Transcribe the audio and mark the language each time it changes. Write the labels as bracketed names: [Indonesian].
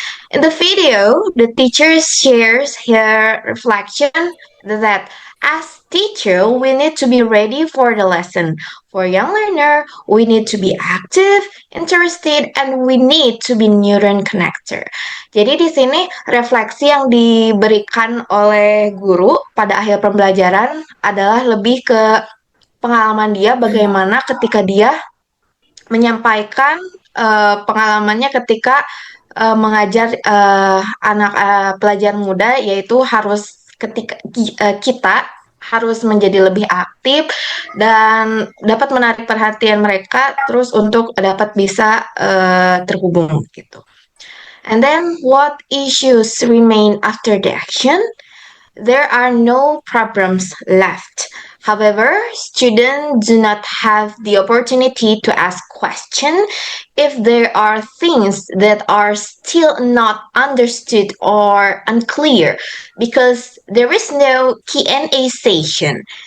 [English] In the video, the teacher shares her reflection that as teacher, we need to be ready for the lesson. For young learner, we need to be active, interested, and we need to be neuron connector. [Indonesian] Jadi di sini refleksi yang diberikan oleh guru pada akhir pembelajaran adalah lebih ke pengalaman dia bagaimana ketika dia menyampaikan pengalamannya ketika mengajar anak pelajar muda, yaitu harus ketika kita harus menjadi lebih aktif dan dapat menarik perhatian mereka terus untuk dapat bisa terhubung gitu. [English] And then what issues remain after the action? There are no problems left. However, students do not have the opportunity to ask questions if there are things that are still not understood or unclear because there is no Q&A session.